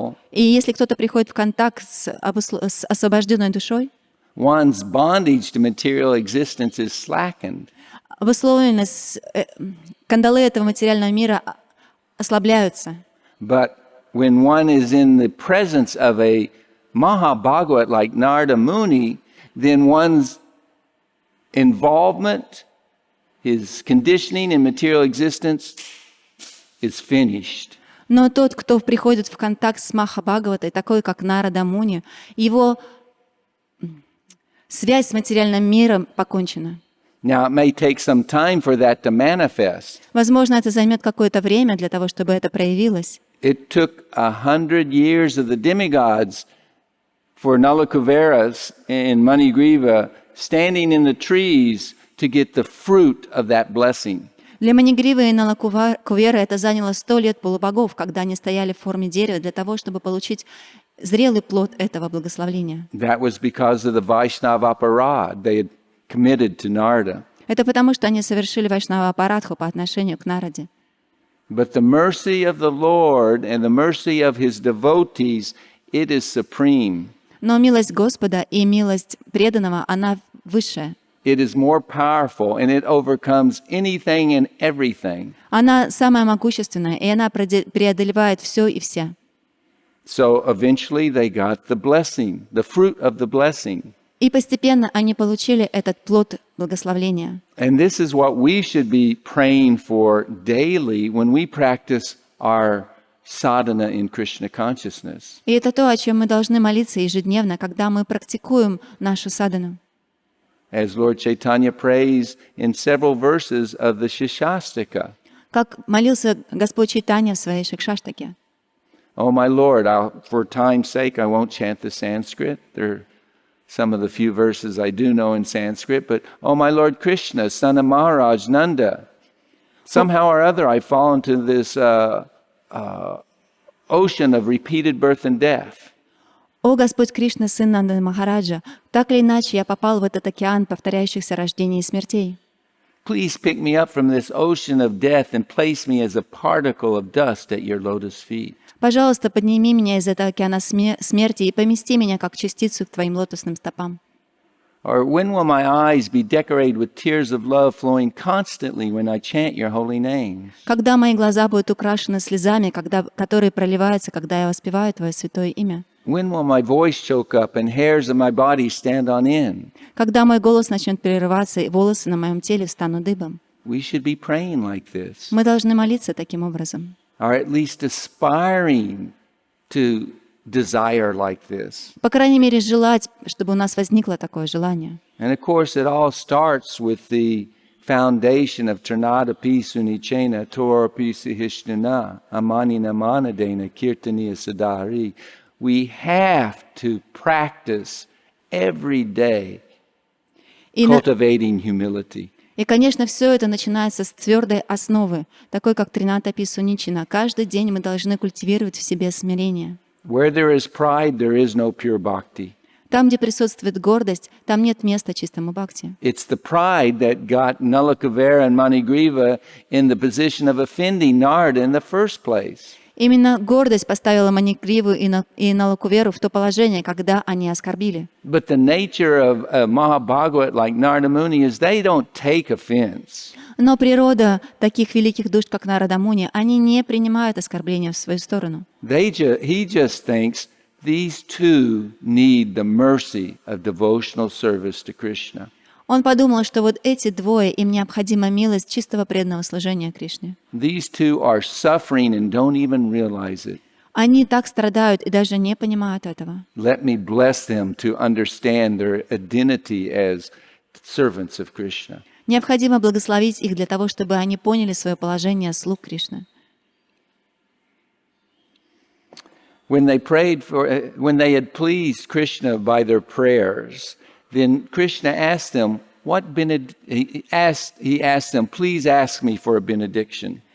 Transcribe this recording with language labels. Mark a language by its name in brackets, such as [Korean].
[Russian] И если кто-то приходит в контакт с освобожденной душой, [English] one's bondage to material existence is slackened. [Russian] обусловлены кандалы этого материального мира ослабляются. [English] But when one is in the presence of a Mahabhagavat like Narada Muni, then one's involvement, his conditioning in material existence is finished. [Russian] Но тот, кто приходит в контакт с Махабхагаватой, такой как Нарада Муни, его связь с материальным миром покончена. [English] Now, it may take some time for that to manifest. [Russian] Возможно, это займет какое-то время для того, чтобы это проявилось. [English] It took 100 years of the demigods for Nalakuveras and Manigriva standing in the trees to get the fruit of that blessing. [Russian] Для Манигривы и Налакувера это заняло 100 лет полубогов, когда они стояли в форме дерева для того, чтобы получить зрелый плод этого благословления. [English] That was because of the Vaishnava aparad they had committed to Narada. [Russian] Это потому, что они совершили вайшнава-апарадху по отношению к Нараде. [English] But the mercy of the Lord and the mercy of His devotees, it is supreme. [Russian] Но милость Господа и милость преданного, она высшая. [English] It is more powerful and it overcomes anything and everything. [Russian] Она самая могущественная, и она преодолевает все и вся. [English] So eventually they got the blessing, the fruit of the blessing. [Russian] И постепенно они получили этот плод благословления. [English] And this is what we should be praying for daily when we practice our sadhana in Krishna consciousness. [Russian] И это то, о чем мы должны молиться ежедневно, когда мы практикуем нашу садану. [English] As Lord Chaitanya prays in several verses of the Shikshashtaka. [Russian] Как молился Господь Чайтанья в своей Шикшаштаке. [English] Oh, my Lord, for time's sake, I won't chant the Sanskrit. There are some of the few verses I do know in Sanskrit, but, oh, my Lord Krishna, son of Maharaj Nanda, somehow or other I fall into this ocean of repeated birth and death. [Russian] «О Господь Кришна, сын Нанды Махараджа, так или иначе я попал в этот океан повторяющихся рождений и смертей. [English] Please pick me up from this ocean of death and place me as a particle of dust at your lotus feet. [Russian] Пожалуйста, подними меня из этого океана смерти и помести меня как частицу к Твоим лотосным стопам». [English] Or when will my eyes be decorated with tears of love flowing constantly when I chant your holy names? [Russian] Когда мои глаза будут украшены слезами, которые проливаются, когда я воспеваю Твое святое имя? [English] When will my voice choke up and hairs of my body stand on end? [Russian] Когда мой голос начнет прерываться и волосы на моем теле встанут дыбом? [English] We should be praying like this, [Russian] Мы должны молиться таким образом. [English] or at least aspiring to desire like this. [Russian] По крайней мере, желать, чтобы у нас возникло такое желание. [English] And of course, it all starts with the foundation of [Sanskrit] Trinadapi Sunichena Torapi Sihishnana Amanina Manadena Kirtaniya Sadari. [English] We have to practice every day cultivating humility. [Russian] И, конечно, все это начинается с твердой основы, такой как Тринатапи Суничина. Каждый день мы должны культивировать в себе смирение. [English] Where there is pride, there is no pure bhakti. [Russian] Там, где присутствует гордость, там нет места чистому бхакти. [English] It's the pride that got Nalakavera and Manigriva in the position of offending Narada in the first place. [Russian] Именно гордость поставила Манигриву и Налакуверу в то положение, когда они оскорбили. [English] But the nature of a Mahabhagavat like Narada Muni is they don't take offense. [Russian] Но природа таких великих душ, как Нарада Муни, они не принимают оскорбления в свою сторону. [English] He just thinks these two need the mercy of devotional service to Krishna. [Russian] Он подумал, что вот эти двое, им необходима милость чистого преданного служения Кришне. [English] These two are suffering and don't even realize it. [Russian] Они так страдают и даже не понимают этого. [English] Let me bless them to understand their identity as servants of Krishna. [Russian] Необходимо благословить их для того, чтобы они поняли свое положение слуг Кришны. [English] When they had pleased Krishna by their prayers, then Krishna asked them, he asked them, please ask me for a benediction.